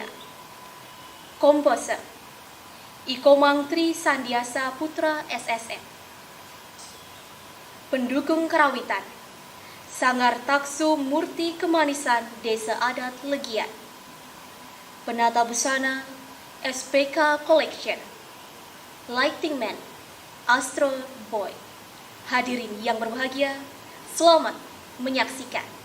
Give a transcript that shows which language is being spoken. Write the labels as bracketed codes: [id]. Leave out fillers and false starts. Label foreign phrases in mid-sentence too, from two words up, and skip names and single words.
[id] Komposer Ikomang Tri Sandiasa Putra SSM. Pendukung kerawitan Sanggar Taksu Murti Kemanisan Desa Adat Legian. Penata busana SPK Collection. Lighting Man Astro Boy. Hadirin yang berbahagia, selamat menyaksikan.